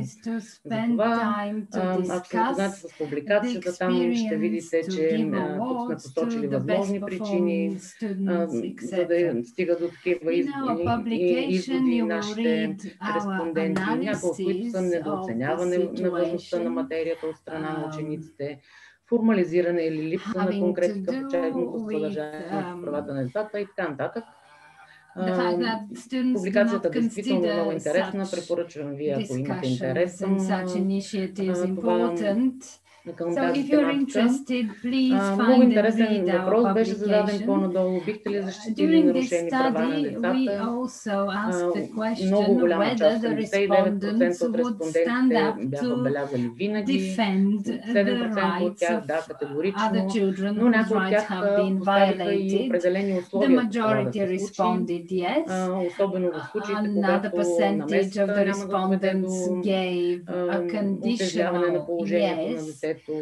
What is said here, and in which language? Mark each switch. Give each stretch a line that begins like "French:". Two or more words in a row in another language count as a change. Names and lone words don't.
Bulgarian: Затова, ако сте запознати с публикацията, там ще видите, че тук сме посочили възможни причини, за да стига до такива изводи нашите респонденти, някои от които са недооценяване на важността на материята от страна на учениците, формализиране или липса на конкретика в учебното съдържание в правата на децата и така нататък. Публикацията действително е много интересна. Препоръчвам ви, ако имате интерес към това.
English: So if you're interested, please
Bulgarian: много интересен въпрос беше зададен по-надолу. Бихте ли защитили нарушени права на децата? Много голяма част, 79% от респондентите бяха белязали винаги, 7% от тях да, категорично, но някои от тях поставиха и определени условия за това да се случи, особено в случаите, когато намесата няма да доведе до утежняване на положението на детето,